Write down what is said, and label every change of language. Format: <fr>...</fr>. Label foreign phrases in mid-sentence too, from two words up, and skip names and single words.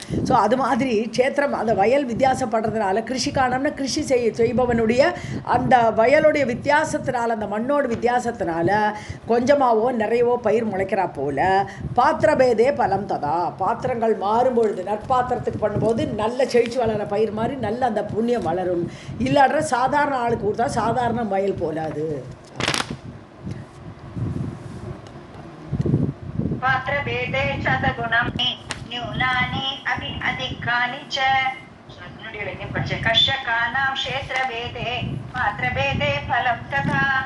<ta>ஸோ அது மாதிரி க்ஷேத்திரம் அந்த வயல் வித்தியாசப்படுறதுனால கிருஷிக்கானம்னா கிருஷி செய்பவனுடைய அந்த வயலுடைய வித்தியாசத்தினால, அந்த மண்ணோட வித்தியாசத்தினால கொஞ்சமாவோ நிறையவோ பயிர் முளைக்கிறா போல</ta> <sa>पात्रभेदे फलं तथा.</sa> <ta>பாத்திரங்கள் மாறும்பொழுது நற்பாத்திரத்துக்கு பண்ணும்போது நல்ல செழிச்சு வளர பயிர் மாதிரி நல்ல அந்த புண்ணியம் வளரும். இல்லாட்ட சாதாரண ஆளுக்கு கொடுத்தா சாதாரண வயல் போல அது.</ta> <sa>पात्रभेदे शतगुणं न्यूनानि अपि अधिकानि च कर्षकाणां क्षेत्रभेदे पात्रभेदे फलं तथा.</sa>